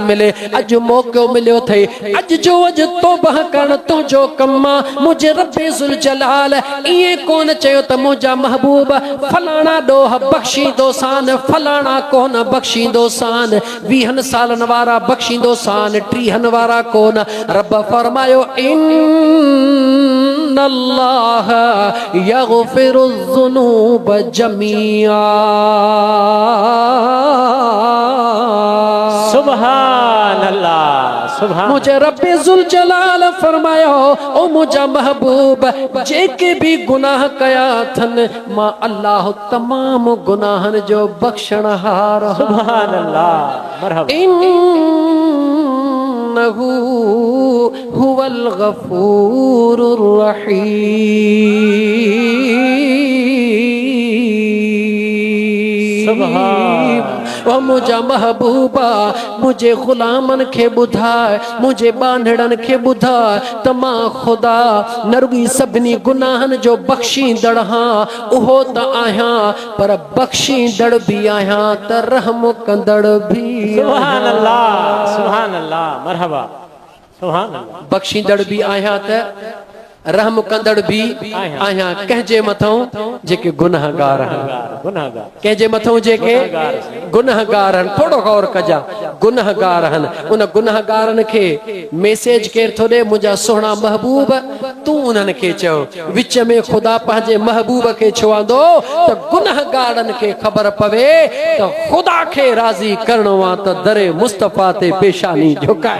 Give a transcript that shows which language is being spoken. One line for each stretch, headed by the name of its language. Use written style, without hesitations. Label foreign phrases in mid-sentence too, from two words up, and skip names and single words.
Sindhi: मिले अॼु मौक़ो मिलियो अथई अॼु जो अॼु तौबह करणु तुंहिंजो कमु आहे मुंहिंजे रब्बे ज़ुल जलाल ईअं कोन चयो त मुंहिंजा महबूब फलाणा ॾोह बख़्शींदो सान फलाणा कोन बख़्शींदो सान 20 सालनि वारा बख़्शींदो सान 30 वारा कोन रब फरमायो
Arabic: إن الله يغفر الذنوب جميعا سبحان الله سبحان
Sindhi: मुझे रब्बे ज़ुल जलाल फरमायो ओ मुंहिंजा महबूब जेके भी गुनाह कया अथनि मां अल्लाह तमाम गुनाहनि जो बख़्शणहार
Arabic: سبحان الله مرحبا إنه هو الغفور الرحيم سبحان
Sindhi: ओ मुंहिंजा महबूबा मुंहिंजे ग़ुलामनि खे ॿुधाए मुंहिंजे बांधड़नि खे ॿुधाए त मां ख़ुदा न रुॻी सभिनी गुनाहनि जो बख़्शींदड़ हां उहो त आहियां पर बख़्शींदड़ बि आहियां त रहम कंदड़ बि
Arabic: سبحان الله مرحبا سبحان الله
Sindhi: बख़्शींदड़ बि आहियां त रहम कंदड़ भी आहियां कंहिंजे मथां जेके गुनाहगार आहिनि गुनाहगार कंहिंजे मथां जेके गुनाहगार आहिनि थोरो गौर कजा गुनाहगार आहिनि उन गुनाहगारनि खे मैसेज केरु थो ॾे मुंहिंजा सुहिणा महबूब तूं उन्हनि खे चओ विच में ख़ुदा पंहिंजे महबूब खे चवंदो त गुनाहगारनि खे ख़बर पवे त ख़ुदा खे राज़ी करणो आहे त दरे मुस्तफ़ा ते पेशानी झुकाए